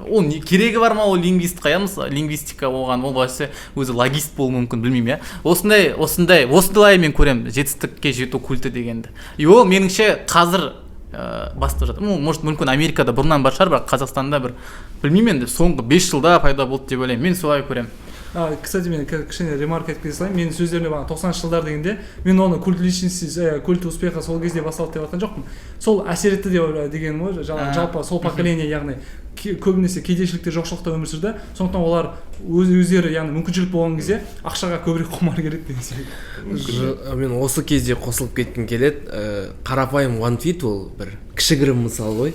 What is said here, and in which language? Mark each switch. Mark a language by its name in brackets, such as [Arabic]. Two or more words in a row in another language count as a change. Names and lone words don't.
[Kazakh] Ол керегі бар ма ол лингвистқа, мысалы лингвистика оған, ол басы өзі логист болуы мүмкін, білмеймін, осындай мен көремін жетістікке жету культі дегенді. И ол меніңше қазір бастап жатыр. Может, мүмкін Америкада бұрыннан бар шығар, бірақ Қазақстанда бір білмеймін енді соңғы 5 жылда пайда болды деп ойлаймын. Мен солай көремін. Кстати, мен кішкене ремарка айтып кете салайын. Менің сөздерімде бағана 90-шы жылдар дегенде мен оны [Russian] культ личности, культ успеха [Kazakh] сол кезде басталды деп жатқан жоқпын. Сол әсер етті дегенім ғой. Жалпы сол поколение, яғни көбінесе кедейшілікте жоқшылықта өмір сүрді. Сондықтан олар өздері, яғни мүмкіншілік болған кезде ақшаға көбірек құмар керек деген секілді. Мен осы кезде қосылып кеткім келеді. Қарапайым [English] One Tweet [Kazakh] ол бір кішігірім мысал ғой.